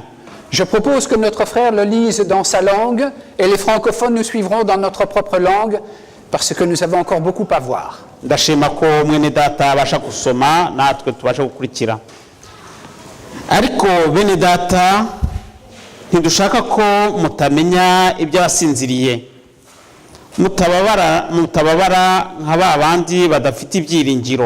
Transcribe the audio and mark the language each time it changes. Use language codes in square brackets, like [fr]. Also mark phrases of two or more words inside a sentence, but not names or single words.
[fr] Je propose que notre frère le lise dans sa langue et les francophones nous suivront dans notre propre langue parce que nous avons encore beaucoup à voir. [rw] Ndashima ko mwene data abasha gusoma natwe tubasha gukurikira. Ariko bene data ntidushaka ko mutamenya iby'abasinziriye. Mutababara nk'aba bandi badafite ibyiringiro.